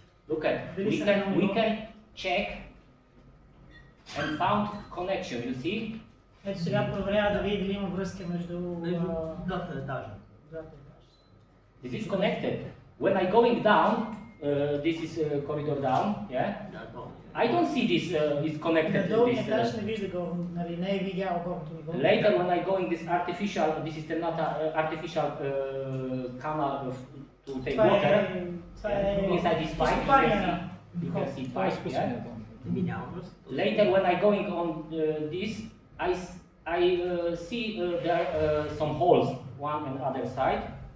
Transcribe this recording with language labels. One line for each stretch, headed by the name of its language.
English: Look at, we can check and found connection, you see?
Bulgarian: Ето сега проверява да види дали има връзка между двата етажа.
English: This is connected. When I going down, this is corridor down, yeah? I don't see this is connected to
Bulgarian: надолу
English: this.
Bulgarian: етаж не вижда го, нали, не е видял горното ниво.
English: Later when I going this artificial, this is not artificial canal to take water. Inside this pipe, you can see pipe, yeah? Later when I going on this, I see there some holes, one and other side.